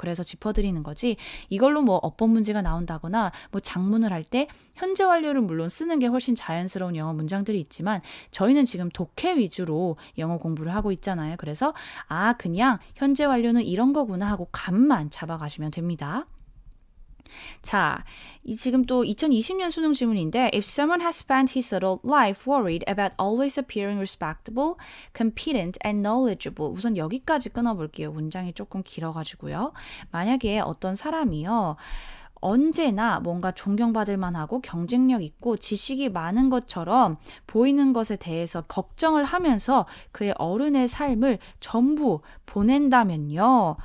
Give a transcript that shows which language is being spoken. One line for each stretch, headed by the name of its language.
Korean: 그래서 짚어드리는 거지 이걸로 뭐 어법 문제가 나온다거나 뭐 작문을 할 때 현재 완료를 물론 쓰는 게 훨씬 자연스러운 영어 문장들이 있지만 저희는 지금 독해 위주로 영어 공부를 하고 있잖아요. 그래서 그냥 현재 완료는 이런 거구나 하고 감만 잡아가시면 됩니다. 자, 지금 또 2020년 수능 지문인데
English: If someone has spent his adult life worried about always appearing respectable, competent and knowledgeable
Korean: 우선 여기까지 끊어볼게요. 문장이 조금 길어가지고요. 만약에 어떤 사람이요. 언제나 뭔가 존경받을 만하고 경쟁력 있고 지식이 많은 것처럼 보이는 것에 대해서 걱정을 하면서 그의 어른의 삶을 전부 보낸다면요.